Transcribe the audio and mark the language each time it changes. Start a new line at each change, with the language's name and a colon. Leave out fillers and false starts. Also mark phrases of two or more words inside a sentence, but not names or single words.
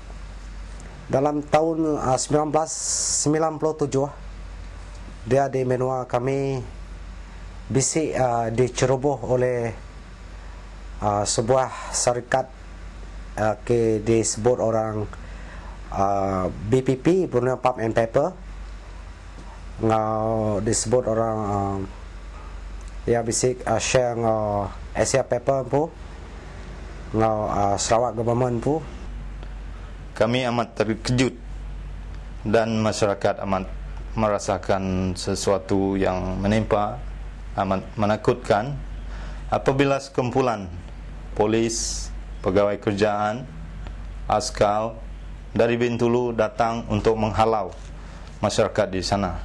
Iban: Dalam tahun 1997 dia di menua kami bisi diceroboh oleh sebuah syarikat ke disebut orang BPP, Brunei Pulp and Paper, ngau disebut orang ya bisik share ngau Asia Paper pu, ngau Sarawak Government pu.
Malay: Kami amat terkejut dan masyarakat amat merasakan sesuatu yang menimpa, amat menakutkan apabila sekumpulan polis, pegawai kerjaan, askar dari Bintulu datang untuk menghalau masyarakat di sana.